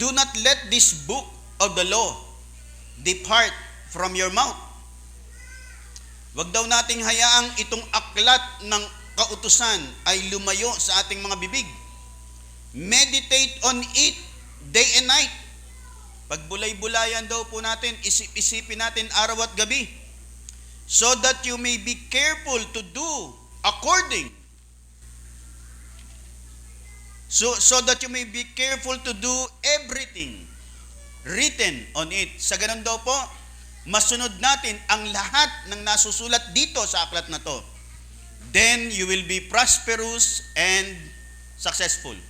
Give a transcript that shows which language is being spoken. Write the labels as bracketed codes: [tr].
[en] Do not let this book of the law depart from your mouth. [tl] Wag daw nating hayaang itong aklat ng kautusan ay lumayo sa ating mga bibig. [en] Meditate on it day and night. [tl] Pagbulay-bulayan daw po natin, isip-isipin natin araw at gabi. [en] So that you may be careful to do according. So that you may be careful to do everything written on it. [tl] Sa ganun daw po, masunod natin ang lahat ng nasusulat dito sa aklat na to. [en] Then you will be prosperous and successful.